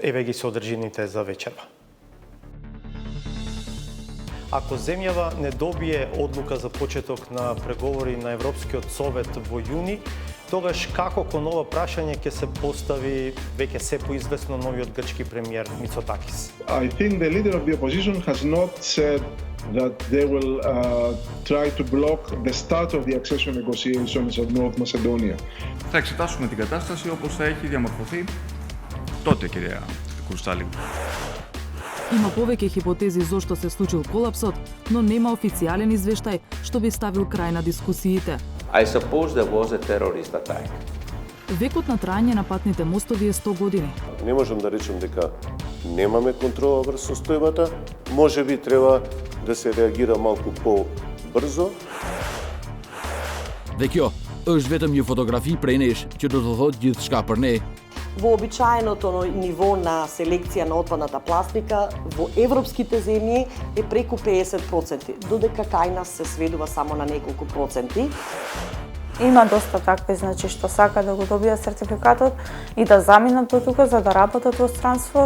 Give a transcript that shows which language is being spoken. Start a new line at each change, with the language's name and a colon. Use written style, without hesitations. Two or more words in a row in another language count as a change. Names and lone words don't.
Macedonian: Еве ги содржините за вечерва. Ако земјава не добие одлука за почеток на преговори на Европскиот совет во јуни, тогаш како кон ова прашање ќе се постави веќе се поизвестно новиот грчки премиер Мицотакис?
English: I think the leader of the opposition has not said that they will try to block the start of the accession negotiations of North Macedonia.
Greek: Θα εξετάσουμε την κατάσταση όπως θα έχει διαμορφωθεί τότε, κυρία Κουρστάλη.
Macedonian: Има повеќе хипотези зошто се случил колапсот, но нема официјален извештај што би ставил крај на дискусиите.
English: I suppose there was a terrorist attack.
Macedonian: Векот на траење на патните мостови е 100 години. Не можам да речем дека немаме контрола врз состојбата, можеби треба да се реагира малку по-брзо. Веќе,
Albanian: është vetëm një fotografi prej nesh që do të thotë gjithçka për ne.
Macedonian: Вообичаеното ниво на селекција на отпадната пластика во европските земји е преку 50%, додека кај нас се сведува само на неколку проценти. Има доста такви, значи, што сака да го добијат сертификатот и да заминат до тука за да работат во странство.